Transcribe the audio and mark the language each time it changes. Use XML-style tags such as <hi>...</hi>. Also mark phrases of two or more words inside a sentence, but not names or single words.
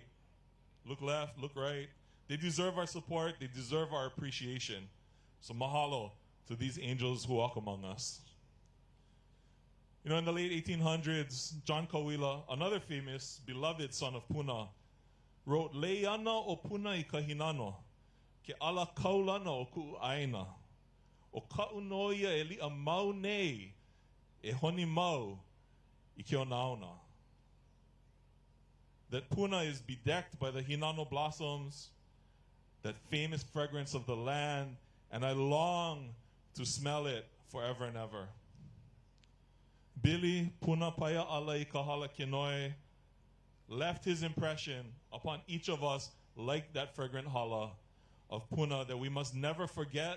<en>Look left, look right. They deserve our support. They deserve our appreciation. So mahalo to these angels who walk among us. You know, in the late 1800s, John Kawila, another famous, beloved son of Puna, wrote,</en> <haw>Leana o Puna I kahinano, ke ala kaulana o ku'aina, o ka'unoia e li'a mau nei, e honi mau I ke onaona.</haw> <en>That Puna is bedecked by the hinano blossoms, that famous fragrance of the land, and I long to smell it forever and ever. Billy Puna Paya Alai Kahala Kinoi left his impression upon each of us like that fragrant hala of Puna that we must never forget.</en>